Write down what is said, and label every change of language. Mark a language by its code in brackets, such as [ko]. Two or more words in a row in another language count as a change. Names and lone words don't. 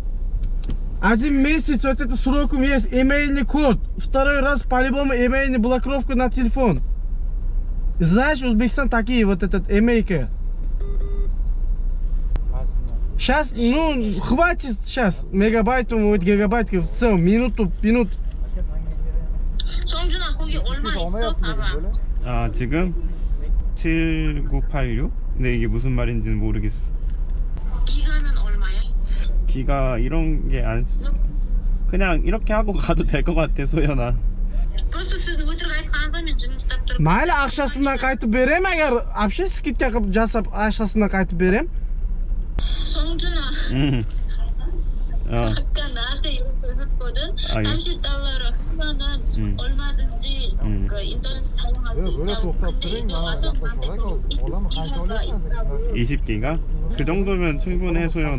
[ru] 1 месяц вот это сроком есть, имейльный код. Второй раз по-любому имейльный блокировку на телефон. Знаешь, Узбекистан такие вот этот имейка. Сейчас, ну, хватит сейчас мегабайтов, вот гигабайтов, в целом, минут. [ko] 성준아, 거기 얼마 있어? 봐봐. 지금 7986? 근데 이게 무슨 말인지는 모르겠어. 기가는 얼마야? 기가 이런 게 안 그냥 이렇게 하고 가도 될 것 같아, 소연아. [uz] Просто sizni o'tirib aytganingizda men jim istab turib. Mayli, ақшасынан qaytib berem, agar вообще skidka qilib jasab ақшасынан qaytib berem. [ko] 성준아. 아까 나한테 이렇게 했거든. $30 하면은 얼마든지 그 인터넷 사용할 수 있다고. 근데 이거 와서 나한테 20기가가 있다고. 20기가? 그 정도면 충분해, 소연.